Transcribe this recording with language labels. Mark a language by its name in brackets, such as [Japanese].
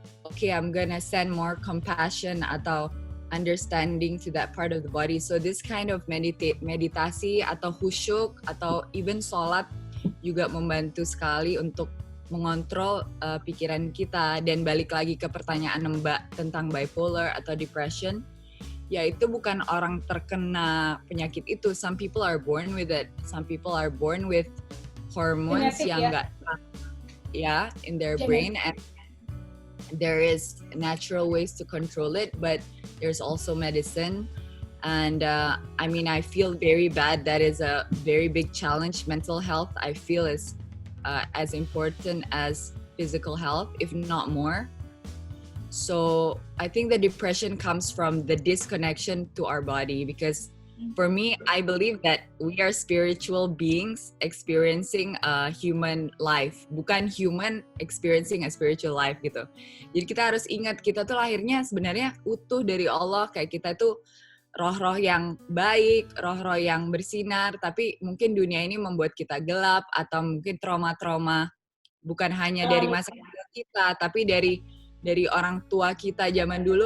[English] Okay, I'm gonna send more compassion atau understanding to that part of the body. So this kind of [Indonesian] meditasi atau khusyuk atau even sholat juga membantu sekali untuk mengontrol pikiran kita. Dan balik lagi ke pertanyaan Mbak tentang bipolar atau depression, ya itu bukan orang terkena penyakit itu. [English] Some people are born with it. Some people are born with hormones [Indonesian] yang enggak [English] in their brain, and there is natural ways to control it, but there's also medicine. And I feel very bad. That is a very big challenge. Mental health, I feel, is as important as physical health, if not more. So I think the depression comes from the disconnection to our body, because for me, I believe that we are spiritual beings experiencing a human life, bukan human experiencing a spiritual life gitu. [Indonesian] Jadi kita harus ingat, kita tuh lahirnya sebenarnya utuh dari Allah, kayak kita tuh roh-roh yang baik, roh-roh yang bersinar, tapi mungkin dunia ini membuat kita gelap, atau mungkin trauma-trauma bukan hanya dari masa kecil kita, tapi dari orang tua kita zaman dulu.